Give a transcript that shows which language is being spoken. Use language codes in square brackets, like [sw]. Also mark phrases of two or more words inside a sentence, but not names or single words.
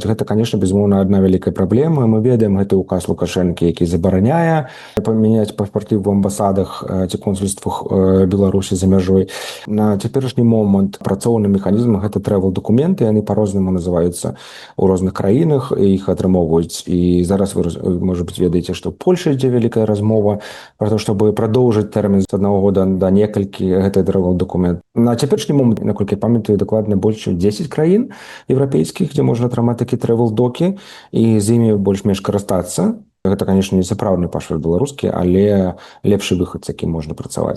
[be] Гэта, конечно, безумоўна, адна вялікая праблема. Мы ведаем гэты указ Лукашэнкі, які забараняе памяняць пашпарты ў амбасадах ці консульствах Беларусі за мяжой. На цяперашні момант працоўны механізм — гэта трэвел-дакументы, яны па-рознаму называюцца ў розных краінах, іх атрымоўваюць. І зараз вы, можа быць, ведаеце, што ў Польшы ідзе вялікая размова [ru] пра то, чтобы продолжить [be] тэрмін з 1 года до некалькі гэты дакумент. На цяперашні момант, наколькі я памятаю, дакладна больш 10 краін еўрапейскіх, дзе можна атрымаць такі трэвел-докі і з імі больш-менш карыстацца. Гэта, конечно, не сапраўдны пашпарт беларускі, але лепшы выхад, з якім можна працаваць.